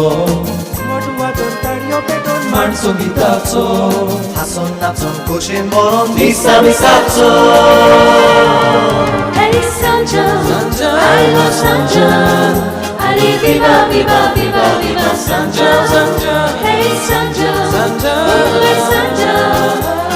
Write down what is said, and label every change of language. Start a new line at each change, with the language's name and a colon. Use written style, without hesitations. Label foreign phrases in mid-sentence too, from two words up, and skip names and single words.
Konkani: वाटून ताळयो पेटोन माणसो गिताचो हासोन नाचोन खोशेन मरोन दिसा मिसाचो
English: Hey SãO JOÃO, I love SãO JOÃO.
Portuguese: Allez, viva, viva, viva, viva SãO JOÃO.
English: Hey SãO JOÃO, Ula SãO JOÃO.